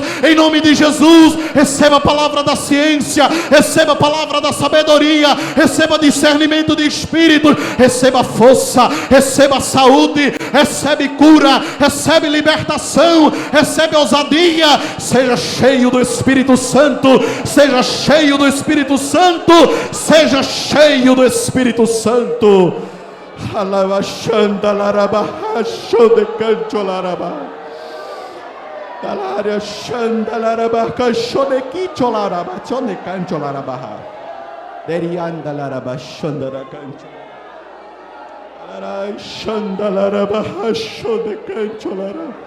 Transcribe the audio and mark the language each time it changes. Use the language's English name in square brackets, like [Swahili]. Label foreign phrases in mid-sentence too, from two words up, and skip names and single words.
[Portuguese] Em nome de Jesus, receba a palavra da ciência, receba a palavra da sabedoria, receba discernimento de espírito, receba força, receba saúde, recebe cura, recebe libertação, recebe ousadia. Seja cheio do Espírito Santo, seja cheio do Espírito Santo, seja cheio do Espírito Santo. Dalaria shandalaraba kashoneki cholaraba chonekan cholarabaha deriandalaraba shandara kancho dalarai shandalaraba shonekan cholara